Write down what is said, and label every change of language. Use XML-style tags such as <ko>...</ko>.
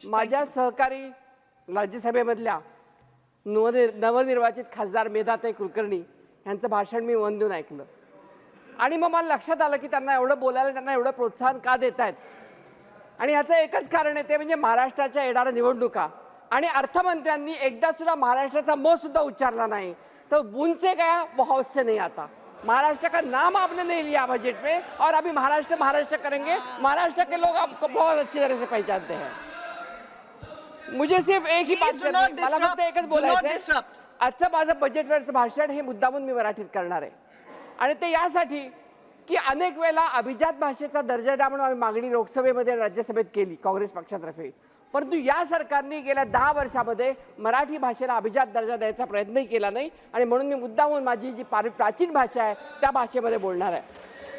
<mr>माझ्या सहकारी राज्यसभेमधल्या नवनिर्वाचित खासदार मेधाताई कुलकर्णी यांचं भाषण मी मन देऊन ऐकलं आणि मग मला लक्षात आलं की त्यांना एवढं बोलायला, त्यांना एवढं प्रोत्साहन का देत आहेत. आणि याचं एकच कारण आहे, ते म्हणजे महाराष्ट्राच्या येणाऱ्या निवडणुका. आणि अर्थमंत्र्यांनी एकदा सुद्धा महाराष्ट्राचा म सुद्धा उच्चारला नाही.</mr> <hi>तो बुनसे गया वो हौस से नहीं आता. महाराष्ट्र का नाम आपने नहीं लिया बजट में और अभी महाराष्ट्र करेंगे. महाराष्ट्र के लोग आपको बहुत अच्छी तरह से पहचानते हैं. मुझे सिर्फ एक ही बात करनी</hi> <mr>आहे, मला फक्त एकच बोलायचं आहे. आजचं माझं बजेटवरचं भाषण हे मुद्दामून मी मराठीत करणार आहे आणि ते यासाठी की अनेक वेळेला अभिजात भाषेचा दर्जा द्या म्हणून आम्ही मागणी लोकसभेमध्ये राज्यसभेत केली काँग्रेस पक्षातर्फे. परंतु या सरकारने गेल्या 10 वर्षामध्ये मराठी भाषेला अभिजात दर्जा द्यायचा प्रयत्नही केला नाही आणि म्हणून मी मुद्दामून माझी जी प्राचीन भाषा आहे त्या भाषेमध्ये बोलणार आहे.</mr>